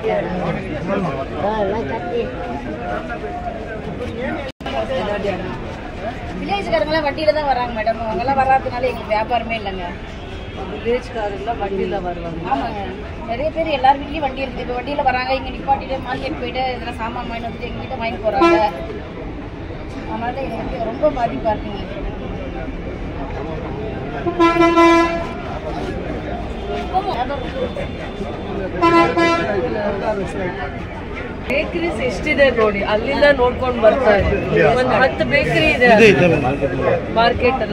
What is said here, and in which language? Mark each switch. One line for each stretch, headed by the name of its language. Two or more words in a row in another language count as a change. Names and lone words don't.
Tamil: வில்லேஜ்காரங்களாம் வண்டியில தான் வராங்க மேடம். அவங்கெல்லாம் வராதனால எங்களுக்கு வியாபாரமே இல்லைங்க. வில்லேஜ்காரெல்லாம் வண்டியில வருவாங்க. ஆமாங்க, நிறைய பேர் எல்லார் வீட்லயும் வண்டி இருக்குது. இப்போ வண்டியில வராங்க, இங்க நிப்பாட்டிட்டு மார்க்கெட் போயிட்டு இதெல்லாம் சாமான் வாங்கி வந்துட்டு எங்ககிட்ட வாங்கி போறாங்க. அதனால எங்களுக்கு ரொம்ப பாதிப்பா இருக்குங்க.
Kannada: ಬೇಕರೀಸ್ ಎಷ್ಟಿದೆ ನೋಡಿ, ಅಲ್ಲಿಂದ ನೋಡ್ಕೊಂಡು ಬರ್ತಾ ಇದ್ದೀವಿ. ಒಂದು 10 ಬೇಕರಿ ಇದೆ ಮಾರ್ಕೆಟ್ ಅಲ್ಲಿ.